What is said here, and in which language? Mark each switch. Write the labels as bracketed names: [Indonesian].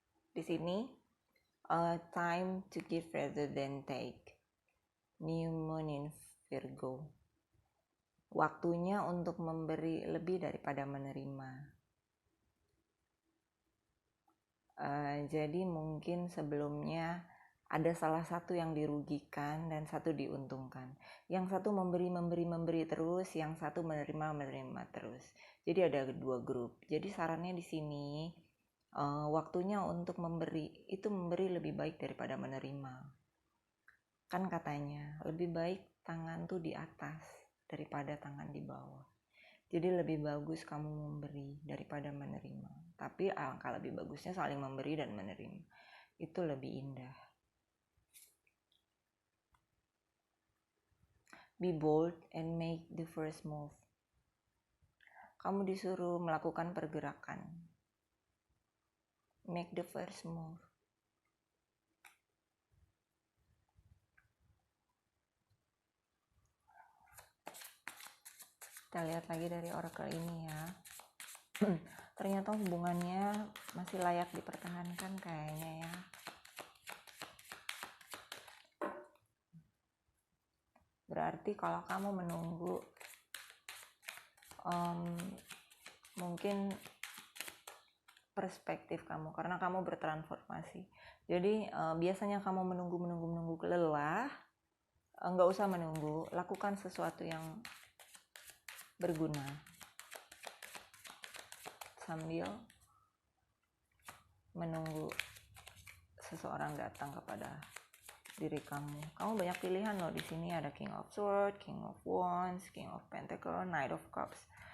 [Indonesian] Di sini [English] time to give rather than take. New Moon in Virgo. [Indonesian] Waktunya untuk memberi lebih daripada menerima. Jadi mungkin sebelumnya ada salah satu yang dirugikan dan satu diuntungkan. Yang satu memberi terus, yang satu menerima terus. Jadi ada dua grup. Jadi sarannya di sini waktunya untuk memberi lebih baik daripada menerima. Kan katanya lebih baik tangan tuh di atas daripada tangan di bawah. Jadi lebih bagus kamu memberi daripada menerima. Tapi alangkah lebih bagusnya saling memberi dan menerima. Itu lebih indah. [English] Be bold and make the first move. [Indonesian] Kamu disuruh melakukan pergerakan. [English] Make the first move. [Indonesian] Kita lihat lagi dari oracle ini ya. Ternyata hubungannya masih layak dipertahankan kayaknya ya. Berarti kalau kamu menunggu mungkin perspektif kamu, karena kamu bertransformasi. Jadi biasanya kamu menunggu lelah, nggak usah menunggu, lakukan sesuatu yang berguna sambil menunggu seseorang datang kepada diri kamu. Kamu banyak pilihan loh di sini. Ada King of Swords, King of Wands, King of Pentacles, Knight of Cups.